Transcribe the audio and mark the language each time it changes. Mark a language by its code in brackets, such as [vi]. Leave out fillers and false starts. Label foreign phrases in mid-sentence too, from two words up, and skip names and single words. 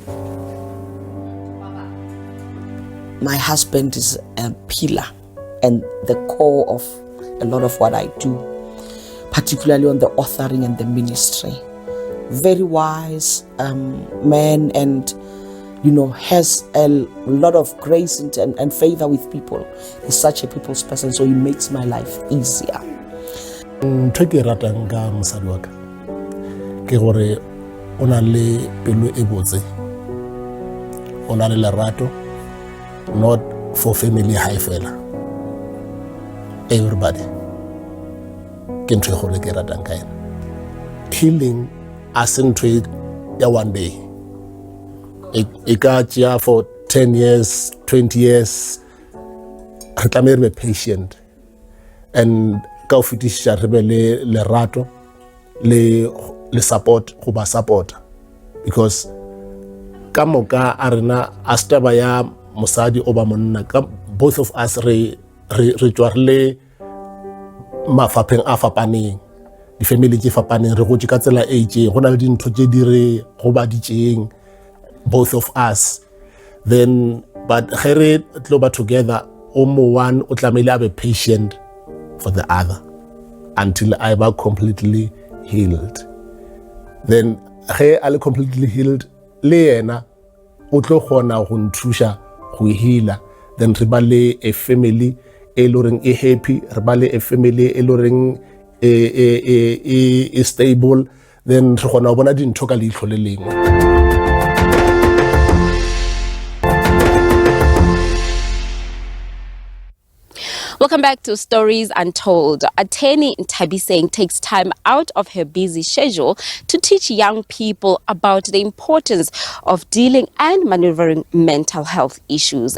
[en] My husband is a pillar and the core of a lot of what I do, particularly on the authoring and the ministry. Very wise man, and has a lot of grace and favor with people. He's such a people's person, so he makes my life easier. [nso] Ntho ke ratang ka mosadi wa ka ke gore o na le pelo e botse, o na le lerato, [en] not for family high fela, everybody. [nso] Ke ntho gore ke ratang ka ena. Healing as ntho ya [en] one day. [nso] E ka tšea [en] for 10 years, 20 years, [nso] re tlameha re be patient, and ka o fetiša re be le lerato le support go ba supporta, because ka moka a rena a se taba ya mosadi o ba monna, ka [en] both of us [nso] re tšwa le mafapheng a fapaneng, di-family tše fapaneng, re gotše ka tsela e itšeng, go na le dintho tše di re gobaditšeng [en] both of us. [nso] Then but ge re tlo ba together, o mo one o tlamehile a be [en] patient for the other until I [nso] ba [en] completely healed. [nso] Then ge a le [en] completely healed, [nso] le yena o tlo kgona go nthuša go heala. Then re ba le [en] a family [nso] e lo reng e happy, re ba le [en] a family [nso] e lo reng e stable. Then re kgona go bona dintho ka leitlho le lengwe. [en] Welcome back to Stories Untold. Attorney Nthabiseng takes time out of her busy schedule to teach young people about the importance of dealing and maneuvering mental health issues.